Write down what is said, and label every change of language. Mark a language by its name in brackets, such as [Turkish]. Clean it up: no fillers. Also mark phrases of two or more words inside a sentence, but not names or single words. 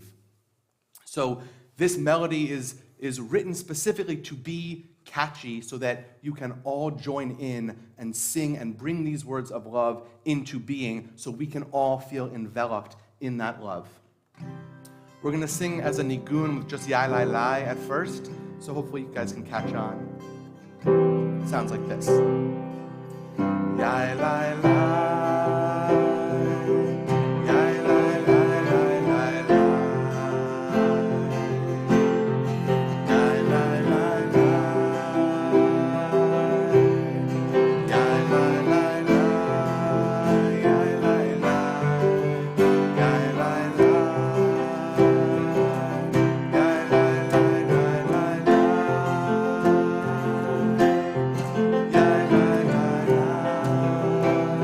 [English] So this melody is written specifically to be catchy so that you can all join in and sing and bring these words of love into being so we can all feel enveloped in that love. We're going to sing as a nigun with just Yai Lai Lai at first, so hopefully you guys can catch on. Sounds like this. Yai Lai Lai, Yai Lai Lai Lai Lai Lai, Yai Lai Lai Lai, Yai Lai Lai Lai, Yai Lai Lai, Yai Lai Lai, Yai Lai Lai Lai Lai Lai, Yai Lai Lai Lai.